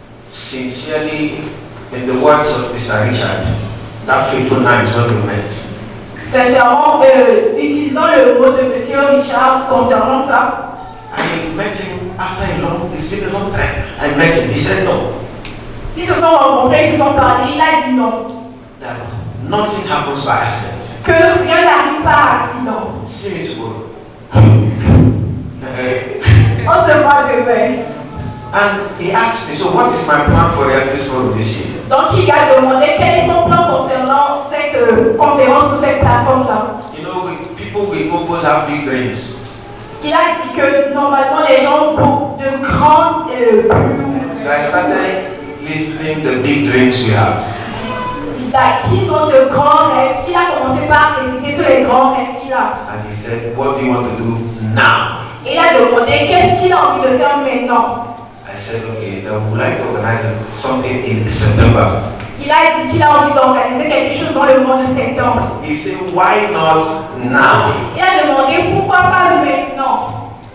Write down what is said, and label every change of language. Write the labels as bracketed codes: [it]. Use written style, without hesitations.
[en] Sincerely, in the words of Mr. Richard, that fateful night when we met. [fr] Sincèrement, utilisant le mot de M. Richard concernant ça. [en] I met him after it's been a long time. I met him, he said no. [fr] Ils se sont rencontrés, ils se sont parlé, il a dit non. [en] That nothing happens by accident. [fr] Que rien n'arrive par accident. [en] See me tomorrow. [fr] On se voit demain. [en] And he asked me, so what is my plan for Realities Forum this year? [fr] Donc il a demandé quel est son plan concernant cette conférence ou cette plateforme-là. [en] You know, people with purpose have big dreams. [fr] Il a dit que normalement les gens ont beaucoup de grands buts. [en] So I started listing the big dreams we have. [fr] Qu'ils ont de grands rêves. Il a commencé par réciter tous les grands rêves qu'il a. [en] And he said, what do you want to do now? [fr] Il a demandé qu'est-ce qu'il a envie de faire maintenant. [en] I said, okay, then we would like to organize something in September. [fr] Il a dit qu'il a envie d'organiser quelque chose dans le mois de septembre. [en] He said, why not now? [fr] Il a demandé pourquoi pas maintenant.